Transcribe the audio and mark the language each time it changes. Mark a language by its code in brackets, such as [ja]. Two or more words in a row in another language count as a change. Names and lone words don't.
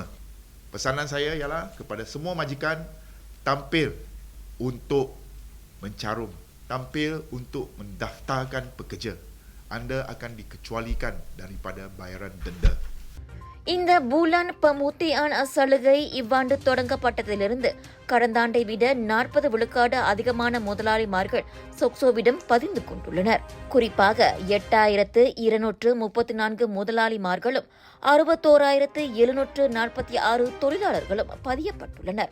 [ms] Pesanan saya ialah kepada semua majikan, tampil untuk mencarum, tampil untuk mendaftarkan pekerja. Anda akan dikecualikan daripada bayaran denda. [ta] இந்த [ms] bulan pemutihan [ta] சலுகை இவ்வாண்டு தொடங்கப்பட்டதிலிருந்து கடந்த ஆண்டை விட 40 விழுக்காடு அதிகமான முதலாளிமார்கள் சொக்சோவிடம் பதிந்து கொண்டுள்ளனர். குறிப்பாக 8,234 முதலாளிமார்களும் 61,746 தொழிலாளர்களும் பதியப்பட்டுள்ளனர்.